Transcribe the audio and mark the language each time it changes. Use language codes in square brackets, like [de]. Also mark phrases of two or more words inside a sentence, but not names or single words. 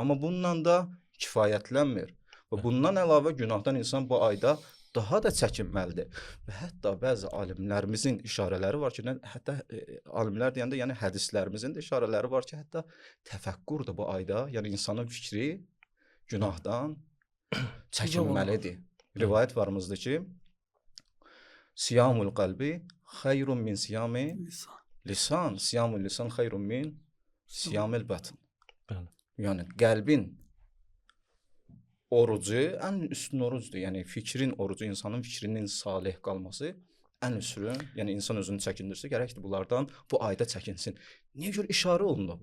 [az] Amma bununla da kifayətlənmir. Və bundan əlavə günahdan insan bu ayda daha da çəkinməlidir. Və hətta bəzi alimlərimizin işarələri var ki, hətta alimlər deyəndə, yəni hədislərimizin də işarələri var ki, hətta təfəkkür də bu ayda, yəni insanın fikri günahdan çəkinməlidir. Rivayət varımızdır ki, [ar] صيام القلب خير من صيام اللسان، صيام اللسان خير من صيام البطن. [az] Bəli. Yəni qəlbin orucu ən üstün orucdur. Yəni fikrin orucu, insanın fikrinin salih qalması ən üstün. Yəni insan özünü çəkindirsə, gərəkdir bunlardan bu ayda çəkinsin. Niyə görə işarə olunub?